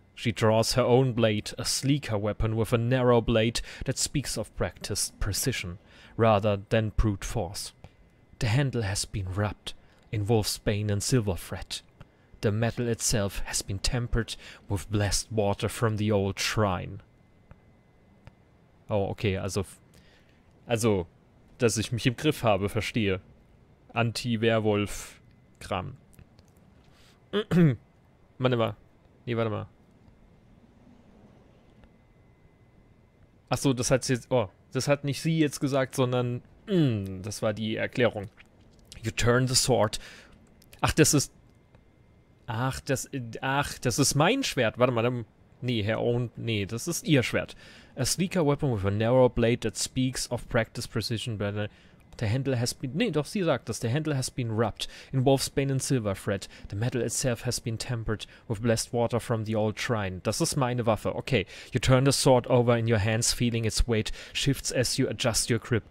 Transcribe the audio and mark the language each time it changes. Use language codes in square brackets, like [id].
[en] She draws her own blade, a sleeker weapon with a narrow blade that speaks of practiced precision, rather than brute force. The handle has been rubbed in wolfsbane and silver thread. The metal itself has been tempered with blessed water from the old shrine. [de] Oh, okay, also, dass ich mich im Griff habe, verstehe. Anti-Werwolf-Kram. Warte mal. Nee, warte mal. Achso, das hat jetzt... Oh, das hat nicht sie jetzt gesagt, sondern... das war die Erklärung. [en] You turn the sword. [de] Ach, das ist... Ach, das ist mein Schwert. Warte mal, nee, nee, das ist ihr Schwert. [en] A sleeker weapon with a narrow blade that speaks of practice precision better. The handle has been... [de] Nee, doch, sie sagt das. [en] The handle has been rubbed in wolfsbane and silver thread. The metal itself has been tempered with blessed water from the old shrine. [de] Das ist meine Waffe. [en] Okay. You turn the sword over in your hands, feeling its weight shifts as you adjust your grip.